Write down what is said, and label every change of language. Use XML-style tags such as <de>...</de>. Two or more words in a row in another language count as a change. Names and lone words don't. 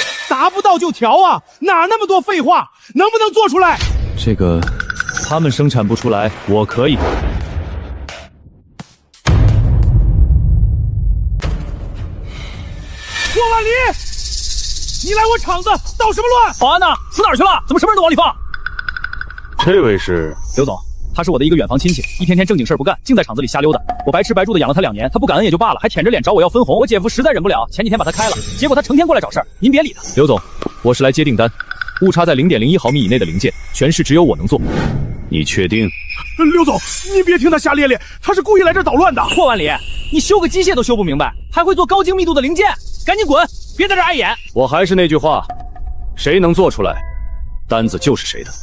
<zh>達不到就調啊，哪那麼多廢話？能不能做出來？這個他們生產不出來，我可以。霍萬里，你來我廠子搗什麼亂？保安呢？死哪兒去了？怎麼什麼人都往裡放？這位是劉總，他是我的一個遠房親戚，一天天正經事兒不幹，淨在廠子裡瞎溜達。我白吃白住的養了他2年，他不感恩也就罷了，還舔着臉找我要分紅。我姐夫實在忍不了，前幾天把他開了，結果他成天過來找事兒。您別理他。劉總，我是來接訂單，誤差在0.01毫米以內的零件，全市只有我能做。你確定？劉總，您別聽他瞎咧咧，他是故意來這搗亂的。霍萬里，你修個機械都修不明白，還會做高精密度的零件？趕緊滾，別在這兒礙眼。我還是那句話，誰能做出來，單子就是誰的。</zh>